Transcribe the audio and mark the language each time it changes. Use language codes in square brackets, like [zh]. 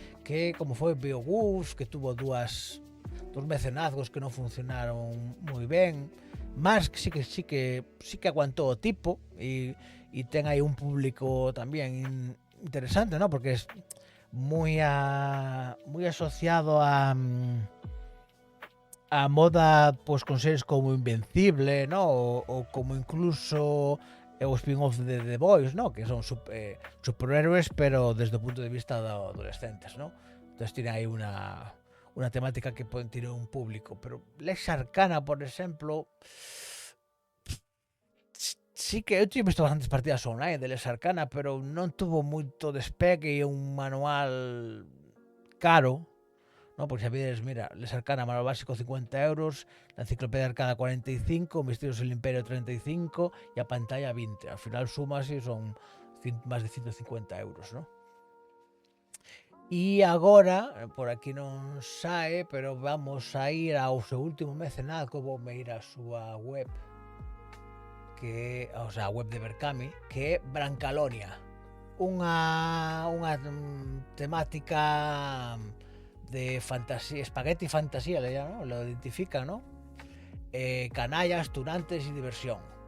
[gl] Que como foi BioWolf, [es] que tuvo dos mecenazgos [gl] que non funcionaron moi ben. Mask sí que aguantou o tipo e ten aí un público tamén interesante, ¿no? Porque es moi asociado a moda, pues, con series como Invencible, ¿no? O como incluso o spin-off de The Boys, ¿no? Que son superhéroes, pero desde o punto de vista de adolescentes, ¿no? [es] Entonces tiene aí una temática que pueden tener un público. [gl] Pero Lex Arcana, por exemplo, sí que eu tive visto bastantes partidas online de Lex Arcana, pero non tuvo moito despegue e un manual caro, ¿no? [es] Porque sabedes, mira, Les Arcana, manual básico 50 euros, la enciclopedia arcada 45, Misterios del Imperio 35 y a pantalla 20. Al final sumas y son máis de 150 euros, ¿no? [gl] E agora, por aquí non sae, pero vamos a ir ao seu último mecenazgo, vou me ir a súa web, o sea, web de Berkami, que é Brancalonia. Unha temática de fantasía, espagueti fantasía, ¿no? [es] Lo identifica, [gl] ¿no? [es] Canallas, tunantes y diversión.